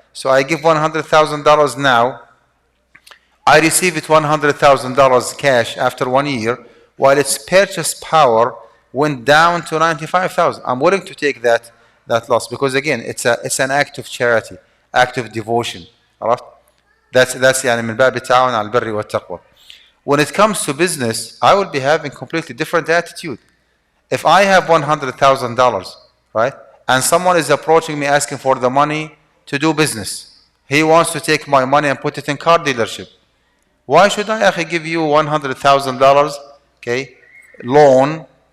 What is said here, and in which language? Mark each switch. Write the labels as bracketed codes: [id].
[en] So I give $100,000 now. I receive it $100,000 cash after 1 year, while its purchase power went down to $95,000. I'm willing to take that loss because again, it's an act of charity, act of devotion. All right? That's [ar] يعني من باب التعاون على البر والتقوى. [en] When it comes to business, I will be having completely different attitude. If I have $100,000, right, and someone is approaching me asking for the money to do business, he wants to take my money and put it in car dealership. Why should I give you $100,000, okay, loan?